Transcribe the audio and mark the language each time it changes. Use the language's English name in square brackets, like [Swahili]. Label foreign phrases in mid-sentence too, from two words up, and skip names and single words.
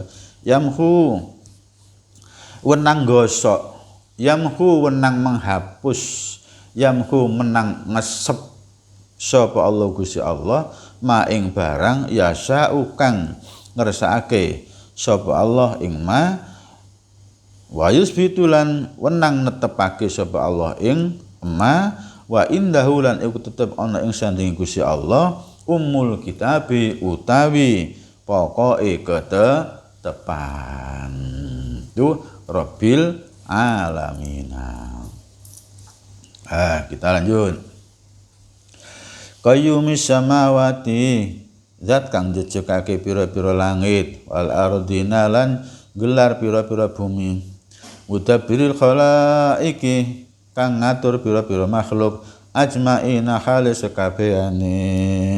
[Javanese] Yamhu wenang gosok, yamhu wenang menghapus, yamhu menang ngesep sapa Allah Gusti Allah ma ing barang yasha'u kang ngersakake sapa Allah ing ma [Arabic] ويثبت [Javanese] lan wenang netepake sapa Allah ing ma [Arabic] وعنده [Javanese] lan iku tetep ana ing sanding Gusti Allah [Arabic] أم الكتاب [Javanese] utawi pokoke ketetepan. [Arabic] Itu رب العالمين. [Indonesian] Kita lanjut. [Arabic] قيوم السماوات, [Javanese] zat kang jejegake pira-pira langit, [Arabic] والأرضين [Javanese] lan gelar pira-pira bumi. [Arabic] مدبر الخلائق [Javanese] kang ngatur pira-pira makhluk ajmaina hale sekabehane.